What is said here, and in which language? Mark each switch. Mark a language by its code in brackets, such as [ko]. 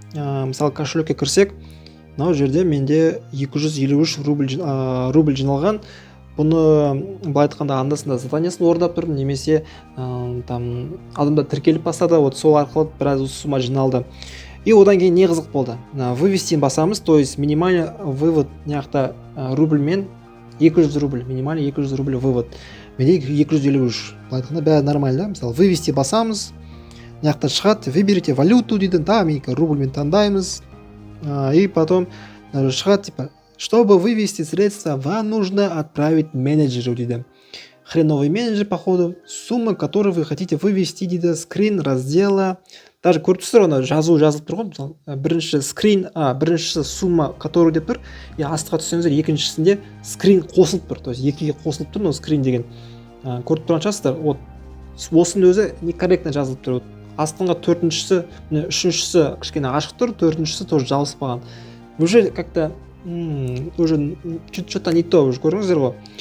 [kk] Мысалы кошелекке кірсек, мынау жерде менде 253 рубль жиналған. Бұны былай айтқанда анда-санда заданиясын орындап тұрдым, немесе там адамдар тіркеліп бастады, вот сол арқылы біраз сумма жиналды. И одан кейін не қызық болды? [ru] Вывести [kk] басамыз, [ru] то есть минимальный вывод неяқта рубльмен 200 рубль, минимальный 200 рубль вывод. [kk] Менде 253. Былай айтқанда бәрі нормально. Мысалы, вывести басамыз, неяқта шығады, выберите валюту дейді, там рубльмен таңдаймыз. [ru] И потом [kk] шығады, [ru] типа, чтобы вывести средства, вам нужно отправить менеджеру, дейді. Хреновый менеджер, походу, сумма, которую вы хотите вывести, дейді, скрин раздела. [kk] Даже көріп тұрсыздар, оны жазылып тұр ғой, мысалы, біріншісі [ru] сумма, который [kk] деп тұр, и астыға түссеңіздер, екіншісінде скрин қосылып тұр, то есть екіге қосылып тұр, но скрин деген. Көріп тұрған шығарсыздар, вот осының өзі некорректно жазылып тұр. Астыңға төртіншісі, үшіншісі кішкене ашық тұр, төртіншісі тоже жабыспаған. [ru] Уже как-то уже что-то не то, уже [kk] көрдіңіздер ғой.